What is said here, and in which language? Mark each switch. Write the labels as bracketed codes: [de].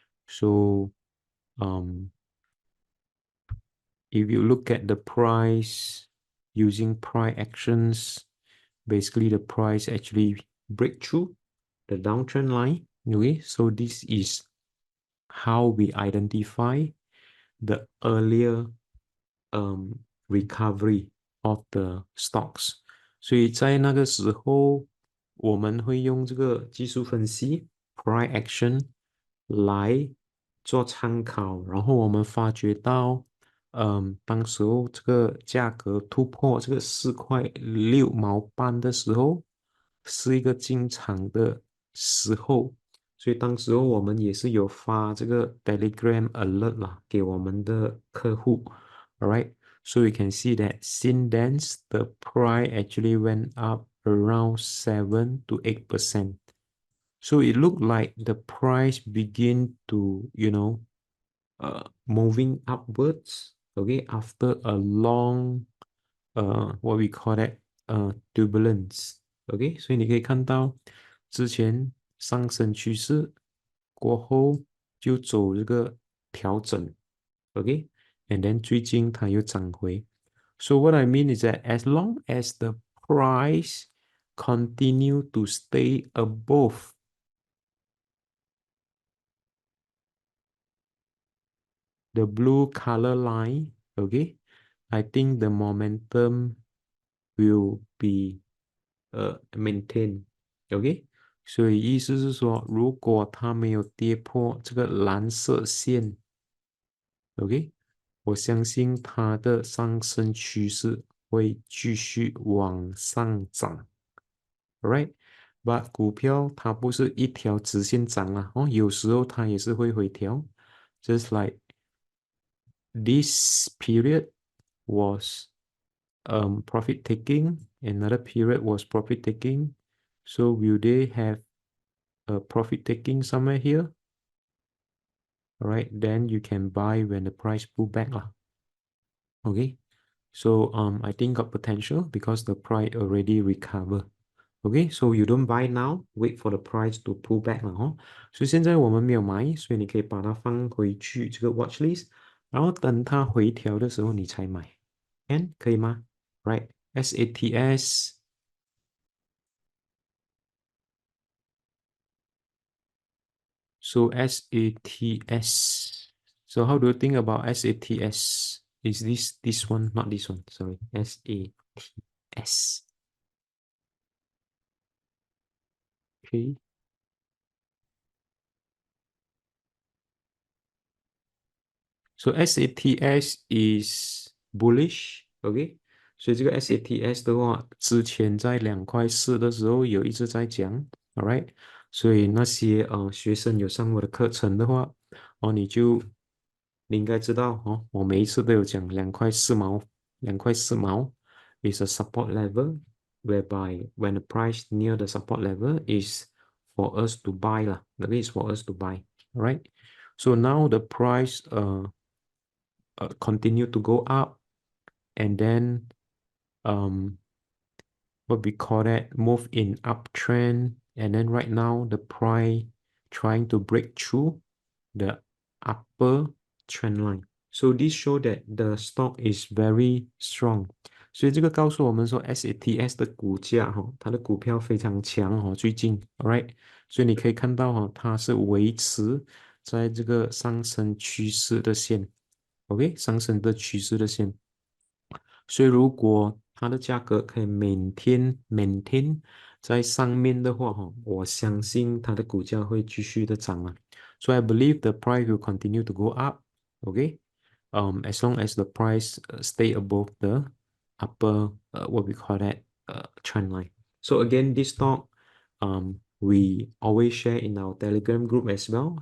[en] So if you look at the price using price actions, basically the price actually break through the downtrend line. Okay, so this is how we identify the earlier recovery of the stocks. [zh] 所以在那个时候，我们会用这个技术分析 price action 来做参考，然后我们发觉到，当时候这个价格突破这个4块6毛半的时候，是一个进场的时候，所以当时候我们也是有发这个 Telegram alert 啦，给我们的客户 ，alright。 [en] So you can see that since then, the price actually went up around 7 to 8%. So it looked like the price begin to, moving upwards, okay, after a long, what we call that, turbulence, okay. [zh] 所以你可以看到之前上升趋势过后就走这个调整 ， [en] okay, and then [zh] 最近它又涨回。 [en] So what I mean is that as long as the price continue to stay above the blue color line, okay, I think the momentum will be maintained, okay. [zh] 所以意思是说，如果它没有跌破这个蓝色线，OK，我相信它的上升趋势会继续往上涨，right？But 股票它不是一条直线涨啊，有时候它也是会回调， [en] just like this period was profit taking, another period was profit taking. So will they have profit taking somewhere here. All right, then you can buy when the price pull back lah. Okay, so I think got potential because the price already recover. Okay, so you don't buy now, wait for the price to pull back 了哦。 [zh] 所以现在我们没有买，所以你可以把它放回去这个 watch list，然后等它回调的时候你才买，and 可以吗？Right, SATS. [en] So SATS. So how do you think about SATS? Is this one? Not this one. Sorry, SATS. Okay. So SATS is bullish, OK？ [zh] 所以这个 SATS 的话，之前在2块4的时候有一直在讲，all right？所以那些学生有上我的课程的话，你应该知道哦，我每一次都有讲2块4毛，2块4毛 [en] is a support level whereby when the price near the support level is for us to buy lah, that is for us to buy, all right? So now the price continue to go up and then what we call that move in uptrend, and then right now the price trying to break through the upper trend line. So this show that the stock is very strong. [zh] 所以这个告诉我们说 SATS 的股价它的股票非常强最近 ，alright，所以你可以看到它是维持在这个上升趋势的线，OK，上升的趋势的线。所以如果它的价格可以maintain 在上面的话，我相信它的股价会继续的涨啊。 [en] So I believe the price will continue to go up, okay? As long as the price stay above the upper what we call that trend line. So again, this stock we always share in our Telegram group as well.